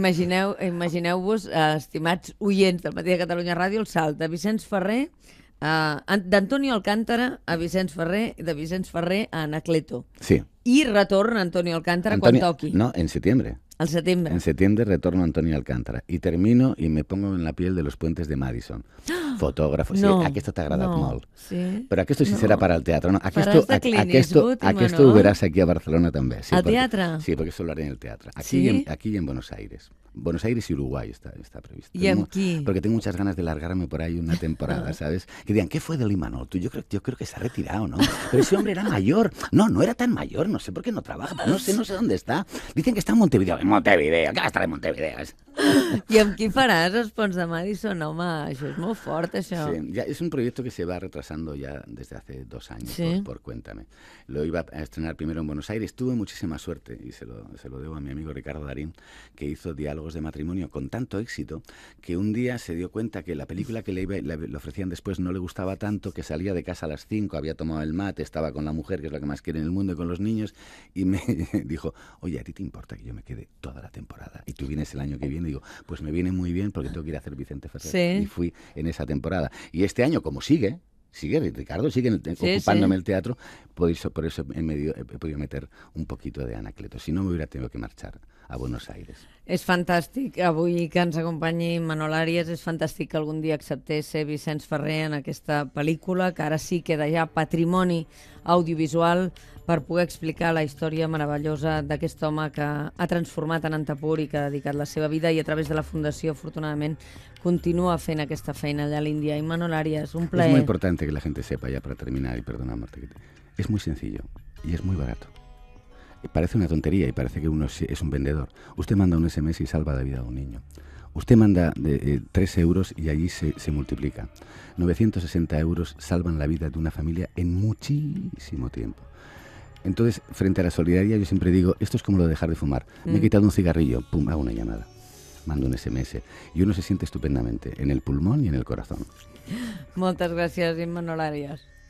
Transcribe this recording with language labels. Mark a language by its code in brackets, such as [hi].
[ca] Imagineu-vos, estimats oients del Matí de Catalunya Ràdio, el salt de Vicenç Ferrer, d'Antonio Alcántara a Vicenç Ferrer, de Vicenç Ferrer a Anacleto. Sí. I retorn a Antonio Alcántara quan toqui. [es] No, en septiembre. [ca] Al setembre. [es] En septiembre retorno a Antonio Alcántara y termino y me pongo en la piel de los puentes de Madison. Fotógrafo. No, [ca] sí, aquest t'ha agradat molt. Sí. Però aquest sí serà per al teatre. No, aquest ho verás aquí a Barcelona també. Sí, ¿al teatre? [es] Sí, porque eso lo haré en el teatro. Aquí y en Buenos Aires. Buenos Aires y Uruguay está previsto. ¿Y en qué? Porque tengo muchas ganas de largarme por ahí una temporada, ¿sabes? Que digan, ¿qué fue de Imanol? Yo creo que se ha retirado, ¿no? Pero ese hombre era mayor. No era tan mayor. No sé por qué no trabaja. No sé dónde está. Dicen que está en Montevideo. En Montevideo. ¿Qué va a estar en Montevideo? [ca] I amb qui faràs els ponts de Madison? Home, això és molt fort, això. [es] Sí, ya es un proyecto que se va retrasando ya desde hace 2 años, por Cuéntame. Lo iba a estrenar primero en Buenos Aires. Tuve muchísima suerte, y se lo debo a mi amigo Ricardo Darín, que hizo Diálogos de Matrimonio con tanto éxito que un día se dio cuenta que la película que le ofrecían después no le gustaba tanto, que salía de casa a las 5, había tomado el mate, estaba con la mujer, que es lo que más quiere en el mundo, y con los niños, y me dijo, oye, ¿a ti te importa que yo me quede toda la temporada? Y tú vienes el año que viene. Digo, pues me viene muy bien porque tengo que ir a hacer Vicente Ferrer. Sí. Y fui en esa temporada. Y este año, como sigue, Ricardo sigue ocupándome el teatro, por eso he podido meter un poquito de Anacleto. Si no, me hubiera tenido que marchar a Buenos Aires. [ca] És fantàstic avui que ens acompanyi Manol Àries, és fantàstic que algun dia acceptés ser Vicenç Ferrer en aquesta pel·lícula, que ara sí queda ja patrimoni audiovisual per poder explicar la història meravellosa d'aquest home que ha transformat en Antapur i que ha dedicat la seva vida, i a través de la Fundació, afortunadament, continua fent aquesta feina allà a l'Índia. I Manol Àries, un plaer. [es] Es muy importante que la gente sepa, ya para terminar, y perdona, Marta, es muy sencillo y es muy barato. Parece una tontería y parece que uno es un vendedor. Usted manda un SMS y salva la vida de un niño. Usted manda 3 euros y allí se multiplica. 960 euros salvan la vida de una familia en muchísimo tiempo. Entonces, frente a la solidaridad, yo siempre digo, esto es como lo de dejar de fumar. Me he quitado un cigarrillo, pum, hago una llamada, mando un SMS, y uno se siente estupendamente en el pulmón y en el corazón. [ca] Moltes gràcies, Manol Àries.